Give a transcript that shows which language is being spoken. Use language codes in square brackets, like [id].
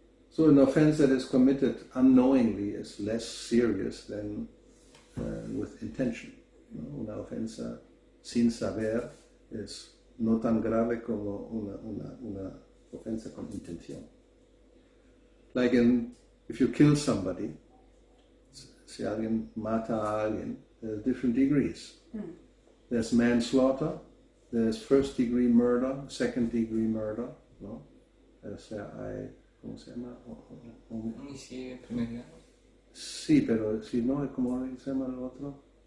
[en] So an offense that is committed unknowingly is less serious than with intention. [es] ¿No? Una ofensa sin saber es no tan grave como una ofensa con intención. [en] Like if you kill somebody, [es] si alguien mata a alguien, [en] there's different degrees. There's manslaughter, there's first degree murder, second degree murder, ¿no? [es] O sea, ¿cómo se llama? Homicidio en primer grado. Sí, pero si no, ¿cómo se llama el otro?